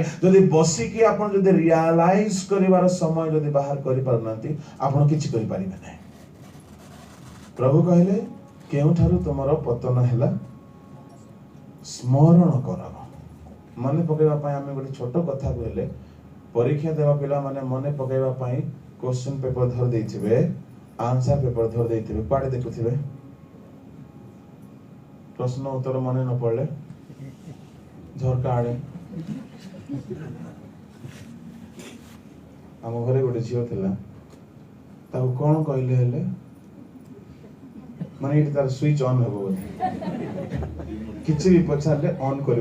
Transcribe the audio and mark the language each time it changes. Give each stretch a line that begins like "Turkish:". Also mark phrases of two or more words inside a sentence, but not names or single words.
Odia: ଯଦି ବସିକି ଆପଣ ଯଦି ରିଆଲାଇଜ କରିବାର ସମୟ ଯଦି ବାହାର କରିପାରୁନାହାନ୍ତି, ଆପଣ କିଛି କରିପାରିବେ ନାହିଁ। ପ୍ରଭୁ କହିଲେ, କେଉଁଠାରୁ ତୁମର ପତନ ହେଲା ସ୍ମରଣ କର। ମନେ ପକେଇବା ପାଇଁ ଆମେ ଗୋଟେ ଛୋଟ କଥା କହିଲେ, ପରୀକ୍ଷା ଦେବା ପିଲାମାନେ ମନେ ପକେଇବା ପାଇଁ
English: question paper
Odia: धर ଦେଇଥିବେ,
English: answer paper
Odia: धर ଦେଇଥିବେ, କୁଆଡେ ଦେଖୁଥିବେ? ପ୍ରଶ୍ନ ଉତ୍ତର ମନେ ନ ପଡିଲେ ଝରକା ଆଡେ। ଆମ ଘରେ ଗୋଟେ ଝିଅ ଥିଲା, ତାକୁ କ'ଣ କହିଲେ ହେଲେ ମାନେ ଏଠି ତାର
English: switch on
Odia: ହେବ ବୋଲି, କିଛି ବି ପଚାରିଲେ ଅନ୍ କରିବ।